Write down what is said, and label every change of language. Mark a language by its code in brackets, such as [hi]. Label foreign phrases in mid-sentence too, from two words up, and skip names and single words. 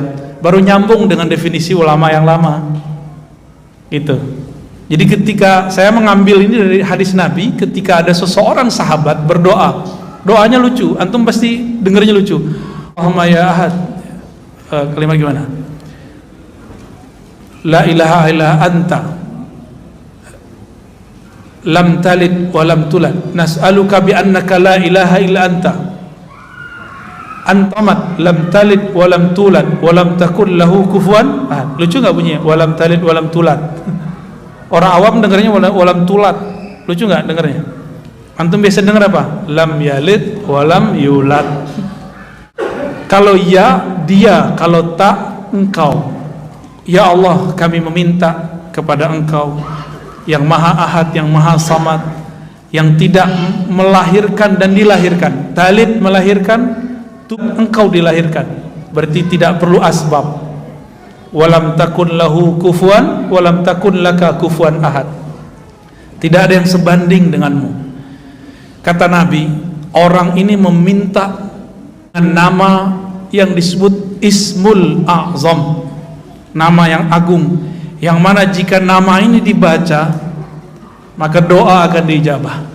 [id] Baru nyambung dengan definisi ulama yang lama. Gitu. Jadi ketika saya mengambil ini dari hadis Nabi, ketika ada seseorang sahabat berdoa, doanya lucu, antum pasti dengernya lucu. [ar] اللهم يا أحد, [id] kalimat gimana? [ar] لا إله إلا أنت، لم تلد ولم تولد، نسألك بأنك لا إله إلا أنت، أنتمت لم تلد ولم تولد ولم تكن له كفوا أحد. [id] Lucu nggak bunyinya? [ar] ولم تلد ولم تولد. [id] Orang awam dengarnya [ar] ولم تولد. [id] Lucu nggak dengarnya? Antum biasa dengar apa? [ar] لم يلد ولم يولد. [id] Kalau ya dia, kalau tak engkau. Ya Allah, kami meminta kepada engkau yang maha ahad, yang maha samad, yang tidak melahirkan dan dilahirkan. Talid melahirkan, engkau dilahirkan, berarti tidak perlu asbab. [ar] ولم تكن له كفوا، ولم تكن لك كفوا أحد. [id] Tidak ada yang sebanding denganmu. Kata Nabi, orang ini meminta nama yang disebut [ar] اسم الأعظم, [id] nama yang agung, yang mana jika nama ini dibaca, maka doa akan diijabah.